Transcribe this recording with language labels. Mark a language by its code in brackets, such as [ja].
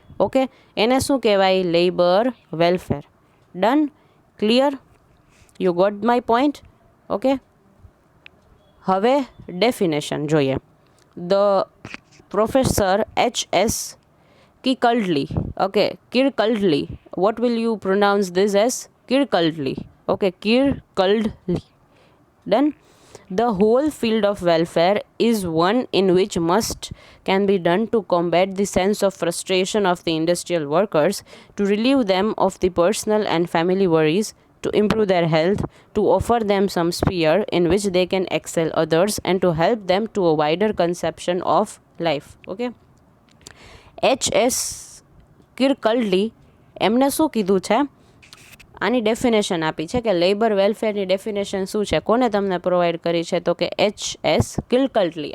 [en] okay, [gu] એને શું કહેવાય? [en] Labour welfare. Done, clear? You got my point? [gu] Okay, હવે ડેફિનેશન જોઈએ. [en] The professor HS Kirkcaldy. Okay, Kirkcaldy. What will you pronounce this as? Kirkcaldy. Okay, Kirkcaldy. Done. The whole field of welfare is one in which much can be done to combat the sense of frustration of the industrial workers, to relieve them of the personal and family worries, to improve their health, to offer them some sphere in which they can excel others, and to help them to a wider conception of life. [gu] Okay, HS Kirkcaldy એમને શું કીધું છે? આની definition આપી છે કે labour વેલફેરની definition શું છે, કોને તમને પ્રોવાઈડ કરી છે? તો કે HS Kirkcaldy.